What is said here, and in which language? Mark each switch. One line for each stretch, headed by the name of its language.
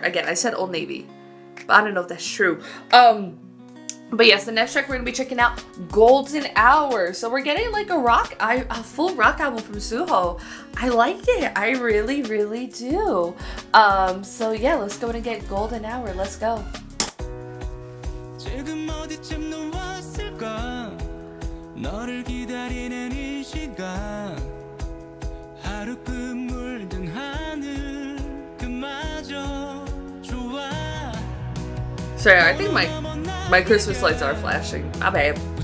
English: Again, I said Old Navy, but I don't know if that's true. But yes, the next track we're gonna be checking out, Golden Hour. So we're getting like a full rock album from SUHO. I like it. I really, really do. So yeah, let's go and get Golden Hour. Let's go.
Korean: 지금 어디쯤 누웠을까 너를 기다리는 이 시간 하루 물든 하늘 그마저 좋아.
English: Sorry, I think my Christmas lights are flashing. My bad.